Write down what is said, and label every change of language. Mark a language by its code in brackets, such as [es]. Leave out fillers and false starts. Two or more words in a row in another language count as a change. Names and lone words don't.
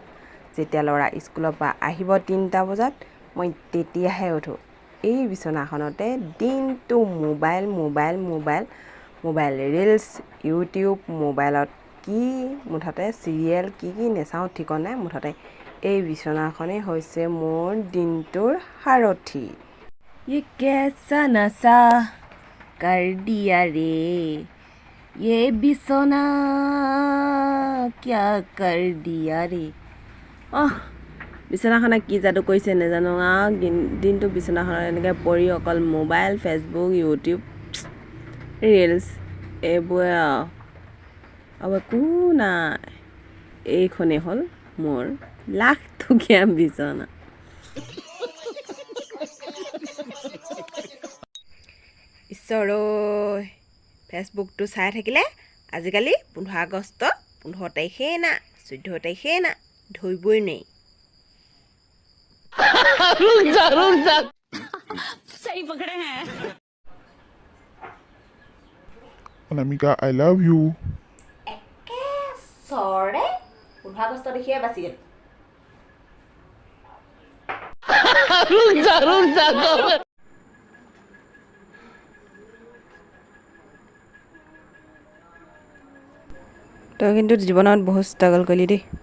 [as] যেতিয়া ল'ৰা স্কুলৰ পৰা আহিব 3টা বজাত মই তেতিয়াহে উঠোঁ। এই বিচনাখনতে দিনটো [en] mobile reels, [as] ইউটিউব, মোবাইলত কি মুঠতে চিৰিয়েল কি নেচাওঁ ঠিকনা নাই। মুঠতে এই বিচনাখনেই হৈছে মোৰ দিনটোৰ সাৰথি। [hi] ये कैसा नशा कर दिया रे, ये बिछोना क्या कर दिया रे। [as] বিচনাখনে কি যাদু কৰিছে নাজানো আৰু দিনটো বিচনাখনত এনেকৈ পৰি অকল মোবাইল, ফেচবুক, ইউটিউব, ৰিলছ এইবোৰে আৰু একো নাই। এইখনেই হ'ল মোৰ লাখটকীয়া বিচনা। ঈশ্বৰ ঐ, ফেচবুকটো চাই থাকিলে আজিকালি 15 আগষ্ট 15 তাৰিখেই না 14 তাৰিখেই না ধৰিবই নোৱাৰি। [hi] सही पकड़े हैं। [en] Anamika, I love you. [as] একে চৰে 15 আগষ্ট দেখিয়ে বাচি গ'ল। তই কিন্তু জীৱনত বহুত ষ্ট্ৰাগল কৰিলি দেই।